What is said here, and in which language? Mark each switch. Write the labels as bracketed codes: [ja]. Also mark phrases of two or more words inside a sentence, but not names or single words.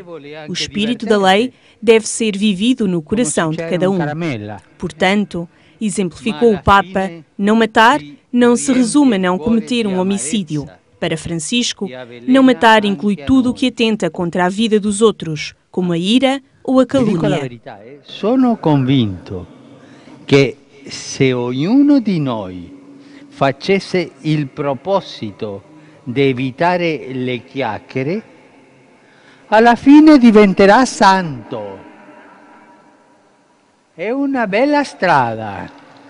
[pt] O espírito da lei deve ser vivido no coração de cada um. Portanto, exemplificou o Papa, não matar não se resume a não cometer um homicídio. Para Francisco, não matar inclui tudo o que atenta contra a vida dos outros, como a ira ou a calúnia. [it] Sono convinto che se ognuno di noi facesse il proposito di evitare le chiacchiere, alla fine diventerà santo. È una bella strada.